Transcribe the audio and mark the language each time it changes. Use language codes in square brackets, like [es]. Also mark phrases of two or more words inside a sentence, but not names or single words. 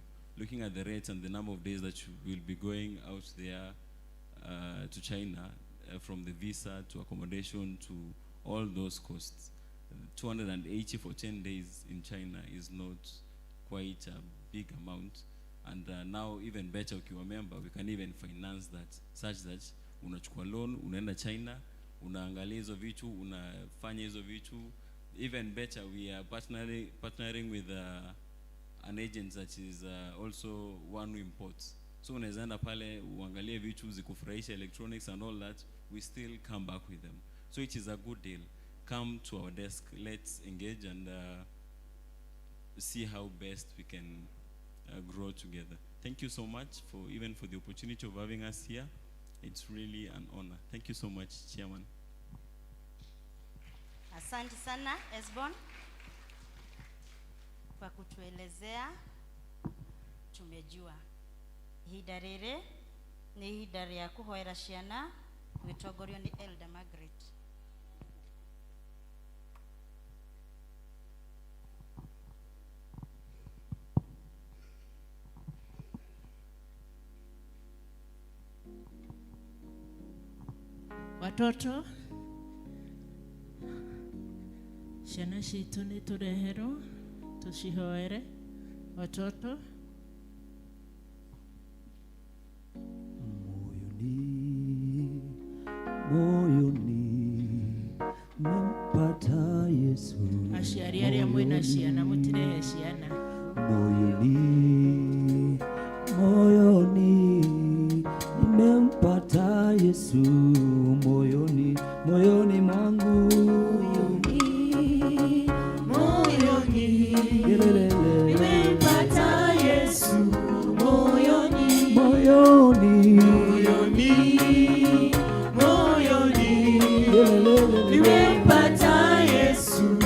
[en] Looking at the rates and the number of days that you will be going out there to China, from the visa to accommodation to all those costs, 280 for 10 days in China is not quite a big amount. And now even better, ukiwa member, we can even finance that, such that [sw] unachukua loan, unaenda China, unaangalia hizo vitu, unafanya hizo vitu. [en] Even better, we are partnering with an agent that is also one who imports. [sw] So unaweza enda pale, uangalie vitu, zikufurahisha, [en] electronics and all that, we still come back with them. So it is a good deal. Come to our desk, let's engage and see how best we can grow together. Thank you so much even for the opportunity of having us here. It's really an honor. Thank you so much, Chairman. [sw] Asante sana Esbon kwa kutuelezea. [ki] Tumejua ihinda rĩrĩ nĩ ihinda rĩa kũhoera ciana gwĩtongorio ni Elder Margaret. Watoto, ciana citũ nĩ tũreherwo tũcihoere. [sw] Watoto, moyoni mempata Yesu. [ki] Aciari arĩa mwĩna ciana mũtirehe ciana. [sw] Moyoni nimempata Yesu, moyoni mwangu, moyoni nimempata Yesu, moyoni nimempata Yesu,